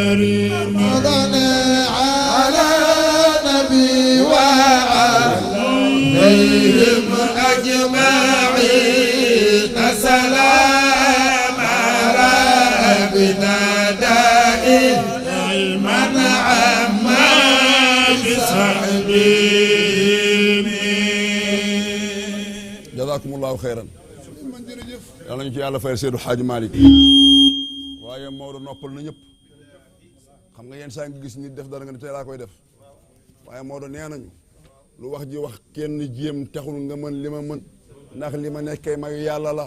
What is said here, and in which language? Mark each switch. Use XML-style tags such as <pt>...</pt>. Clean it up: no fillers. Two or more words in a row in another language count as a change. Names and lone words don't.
<ar>على نبي وعليهم أجمعين سلام ربنا دائما عما بصحبهم جزاكم الله خيرا</ar> <wo>yal nañu ci yàlla fayal Seydou Hadji Malick waaye Maodo noppal na ñëpp xam nga yenn saa nga gis nit def dara nga ne tey laa koy def waaye Maodo nee nañu lu wax ji wax kenn jéem taxul nga mën li ma mën ndax li ma nekkee mayu yàlla la</wo>